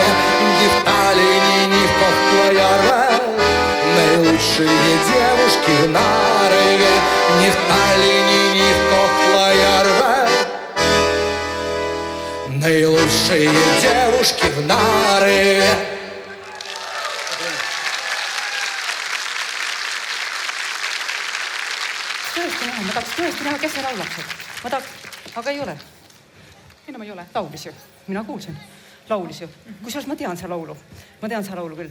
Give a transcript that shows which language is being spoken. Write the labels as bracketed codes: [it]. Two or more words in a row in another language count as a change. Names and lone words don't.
[ru] Ни в Таллине, ни в Кохтла-Ярва наилучшие девушки в Нарве. Ни в Таллине, ни в Кохтла-Ярва наилучшие девушки в Нарве. [et] Ma tahaks tõesti näha, kes see laulab. Ma tahaks, aga ei ole. Enam ei ole. Laulis ju. Mina kuulsin. Laulis ju. Kusjuures ma tean see laulu. Ma tean see laulu küll.